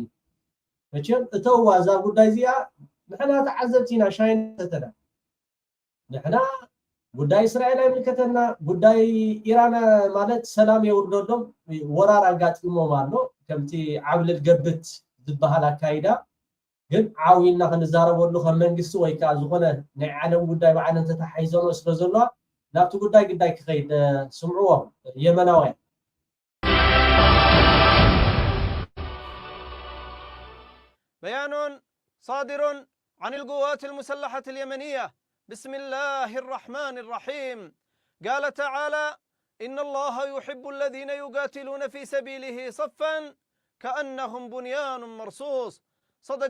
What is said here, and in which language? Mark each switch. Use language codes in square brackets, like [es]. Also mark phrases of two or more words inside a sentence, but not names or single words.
[ti] መቼም እተው ዋዛ ጉዳይ እዚኣ ንሕና ተዓዘብቲና ሻይን ተተና ንሕና ጉዳይ እስራኤል አይምልከተና ጉዳይ ኢራን ማለት ሰላም የውርዶሎም ወራር አጋጥሞም ኣሎ ከምቲ ዓብልል ገብት ዝበሃል አካይዳ ግን ዓዊና ክንዛረበሉ ከም መንግስቲ ወይ ከዓ ዝኾነ ናይ ዓለም ጉዳይ በዓለን ተታሓይዘኖ ስለ ዘሎ ናብቲ ጉዳይ ክኸይድ ስምዕዎ የመናውያን [ar] بيان صادر عن القوات المسلحة اليمنية بسم الله الرحمن الرحيم قال تعالى إن الله يحب الذين يقاتلون في سبيله صفا كأنهم بنيان مرصوص صدق